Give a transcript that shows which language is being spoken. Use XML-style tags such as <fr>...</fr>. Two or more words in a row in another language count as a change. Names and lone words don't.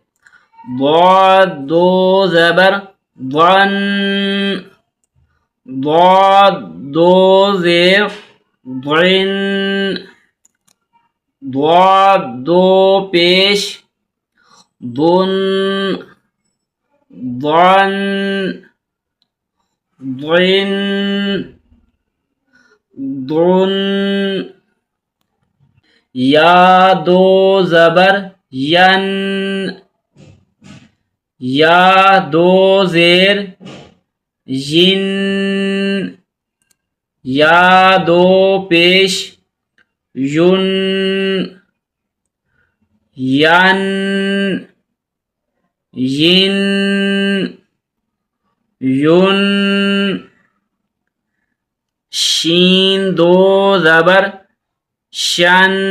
<ur>ضاد دو زبر ضن، ضاد دو زیر ضن، ضاد دو پیش ضن، ضن ضن ضن، یا دو زبر ین، یا دو زیر ین، یا دو پیش یون، ین ین یون، شین دو زبر شن،</ur>